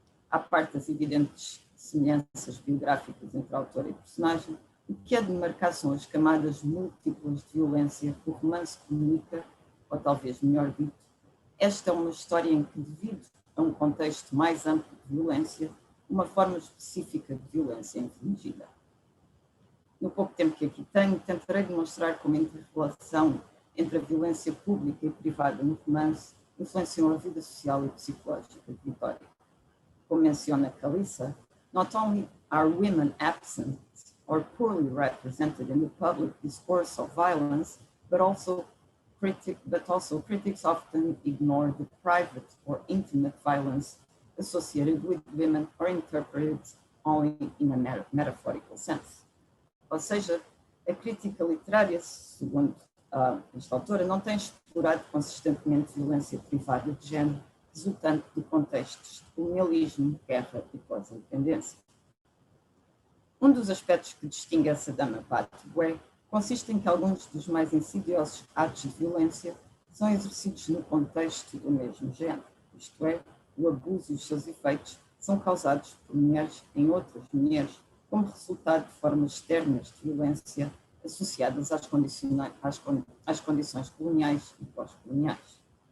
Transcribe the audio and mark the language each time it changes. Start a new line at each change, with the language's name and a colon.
Portuguese: À parte das evidentes semelhanças biográficas entre autor e personagem, o que é de marcar são as camadas múltiplas de violência que o romance comunica, ou talvez melhor dito, esta é uma história em que, devido a um contexto mais amplo de violência, uma forma específica de violência é infligida. No pouco tempo que aqui tenho, tentarei demonstrar como a interrelação entre a violência pública e privada no romance influenciou a vida social e psicológica de Vitória. Como menciona Calissa,
English: not only are women absent or poorly represented in the public discourse of violence, but also critics often ignore the private or intimate violence associated with women or interpreted only in a metaphorical sense.
Portuguese: Ou seja, a crítica literária, segundo esta autora, não tem explorado consistentemente violência privada de género resultante de contextos de colonialismo, guerra e pós-independência. Um dos aspectos que distingue essa Dama Bate Bué consiste em que alguns dos mais insidiosos atos de violência são exercidos no contexto do mesmo género, isto é, o abuso e os seus efeitos são causados por mulheres em outras mulheres como resultado de formas externas de violência associadas às condições coloniais e pós-coloniais.